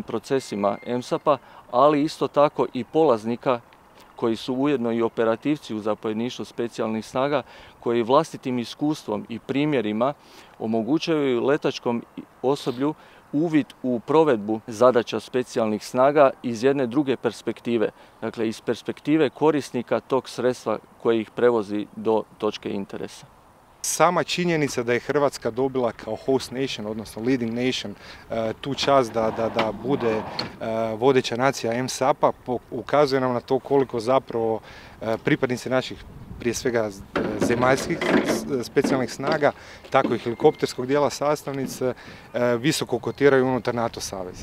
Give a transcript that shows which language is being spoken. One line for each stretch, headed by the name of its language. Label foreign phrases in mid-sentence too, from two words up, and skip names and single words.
Croatian: procesima ENSAP-a, ali isto tako i polaznika koji su ujedno i operativci u zapovjedništvu specijalnih snaga, koji vlastitim iskustvom i primjerima omogućuju letačkom osoblju uvid u provedbu zadaća specijalnih snaga iz jedne druge perspektive, dakle iz perspektive korisnika tog sredstva koje ih prevozi do točke interesa. Sama činjenica da je Hrvatska dobila kao
English: host nation,
Croatian: odnosno
English: leading nation,
Croatian: tu čast da bude vodeća nacija ENSAP-a, ukazuje nam na to koliko zapravo pripadnici naših, prije svega zemaljskih specijalnih snaga, tako i helikopterskog dijela sastavnice, visoko kotiraju unutar NATO saveza.